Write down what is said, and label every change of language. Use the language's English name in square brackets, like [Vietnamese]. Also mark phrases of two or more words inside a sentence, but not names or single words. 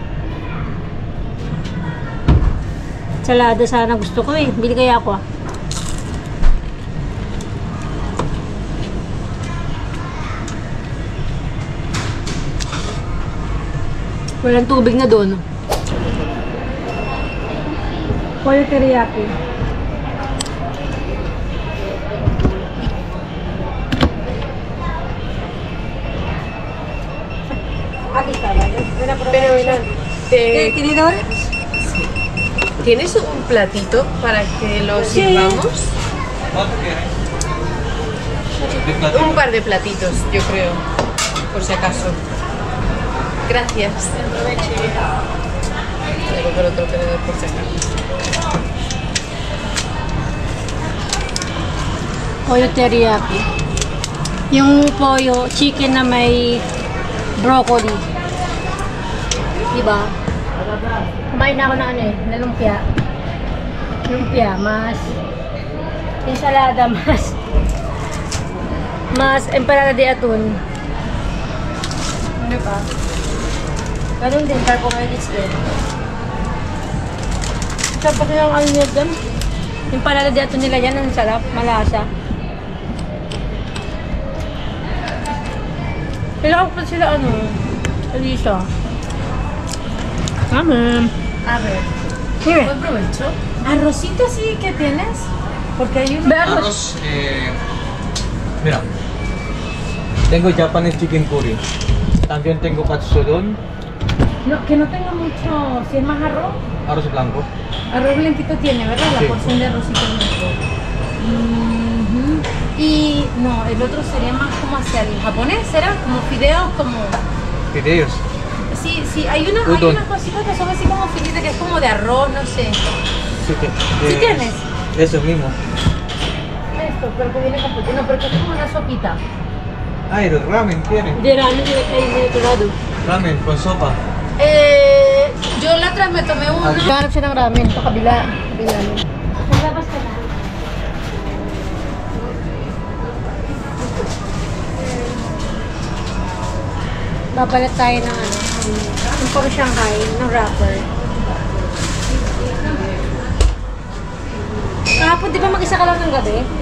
[Filipino] Salada sana gusto ko eh. Bili kaya ako ah. Walang tubig na doon. [Spanish] Pollo teriyaki. Pero mira, ¿Tinidor? ¿tienes un platito para que lo Sí. sirvamos? ¿Cuánto quieres? Un par de platitos, yo creo, por si acaso. Gracias. Voy a coger otro tenedor por si acaso. Pollo teriyaki. [Filipino] Yung pollo, chicken na may broccoli. Diba? Kumain na ako ng ano eh, na lumpia. Lumpia, mas ensalada, mas empanada de atún. Ano pa? Ganun din, carbohydrates din. Sarap pa silang ano nila dyan. Yung panada de atún nila yan, ang sarap, malasa. Kailangan pa sila ano, Alisa. Amen. [Spanish] A ver. [English] Here. [Spanish] Buen provecho. Arrocito sí que tienes. Porque hay uno. Ve arroz. Arroz, mira. Tengo [English] Japanese chicken curry. [Spanish] También tengo katsudon. No, que no tenga mucho. Si es más arroz. Arroz blanco. Arroz blanquito tiene, ¿verdad? La Sí. porción de arrocito blanco. Ujú. Y no, el otro sería más como hacia el japonés, ¿será? Como fideos, como... Fideos. Sí, sí, hay unas cositas que son así como finitas, que es como de arroz, no sé. Sí, ¿Sí tienes? Eso mismo. Esto, pero que viene con pepino, porque es como una sopita. Ah, el ramen quieren. [Filipino] Hindi ramen nila kayo nilagado. [Spanish] Ramen con sopa. Yo la otra vez me tomé una. [Filipino] Naghanap siya ng ramen sa kabila. Kabila niya. Maglabas ka na. Babalat tayo ng ano. Yung puro Shanghai, ng wrapper. Kahapon, di ba mag-isa ka lang ng gabi?